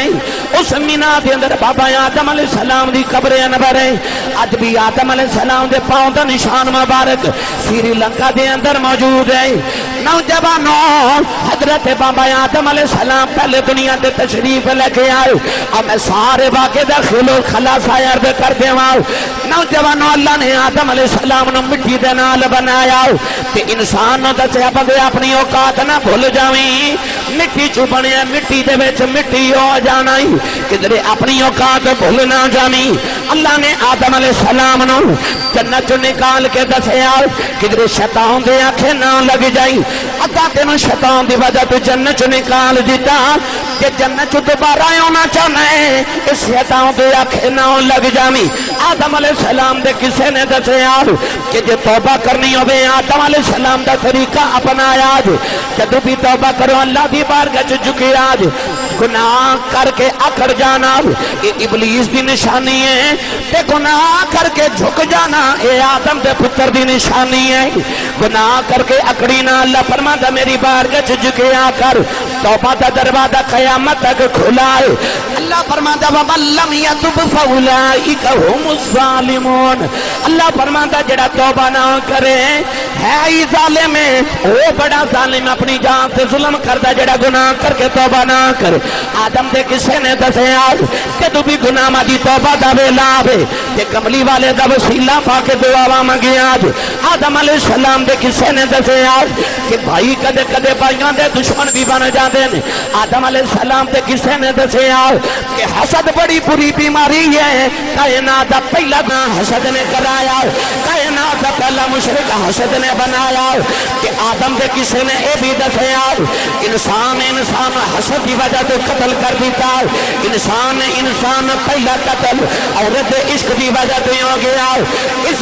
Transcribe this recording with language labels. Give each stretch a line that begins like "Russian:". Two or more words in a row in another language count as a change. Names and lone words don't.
Punjabi: اس مینا دے اندر بابا آدم علیہ السلام دی قبر انور ہے، اج بھی آدم علیہ السلام دے پاؤں دا نشان مبارک سری لنکا دے اندر موجود ہے۔ نوجوانوں حضرت بابا آدم علیہ السلام پہلے دنیا دے تشریف لے کے آئے، اب میں سارے واقعے دا خلو خلاصہ عرض کر دیواں۔ نوجوانوں اللہ نے آدم علیہ السلام نو مٹی دے نال بنایا تے انسان نو دسیا بندے اپنی اوقات نہ بھول جاویں، مٹی چ بنیا مٹی دے وچ مٹی ہو جانا، کدھر اپنی اوقات بھول نہ جاویں۔ اللہ نے آدم علیہ السلام نو جنت چ نکال کے دسیا کدھر شیطان دے آنکھیں نہ لگ جائیں، ادا تینوں شیطان دی وجہ تو جنت چ نکال دیتا کہ جنت چ دوبارہ آنا چاہنا ہے اس شیطان دے آنکھیں نہ لگ جاویں۔ آدم علیہ السلام دے کسے نے دسیا کہ جے توبہ کرنی ہوے آدم علیہ السلام دا طریقہ اپنایا، جدوں بھی توبہ کرو اللہ دی بارگاہ چ جھکیا، گناہ کر کے اکڑ جانا یہ ابلیس دی نشانی ہے تے گناہ کر کے جھک جانا اے آدم دے پتر دی نشانی ہے گناہ کر کے اکڑی نہ اللہ فرماتا میری بارگاہ چ جھکیا کر توبہ دا دروازہ قیامت تک کھلا ہے اللہ فرماتا
Arabic: وَمَن لَّمْ يَتُبْ فَأُولَٰئِكَ هُمُ الظَّالِمُونَ
Punjabi: اللہ فرماتا جڑا توبہ نہ کرے ہے ہی ظالم ہے
Urdu: وہ بڑا ظالم اپنی جان سے ظلم کرتا
Punjabi: جڑا گناہ کر کے توبہ نہ کر آدم دے کسے نے دسے آج کہ تو بھی گناہ مادی توبہ دا ویلا آوے کہ کملی والے دا وسیلہ پا کے دعا مانگے آج آدم علیہ السلام دے کسے نے دسے آج کہ بھائی کدے کدے بھائیاں دے دشمن بھی بن جاندے نے آدم علیہ السلام دے کسے نے دسے آج کہ حسد بڑی بری بیماری ہے کائنات دا پہلا گناہ حسد نے کرایا کائنات دا پہلا مشرک حسد نے بنایا کہ آدم دے کسے نے اے بھی دسے آج انسان حسد کی وجہ تو قتل کر دیتا انسان پہلا قتل عورت عشق کی وجہ تو ہو گیا اس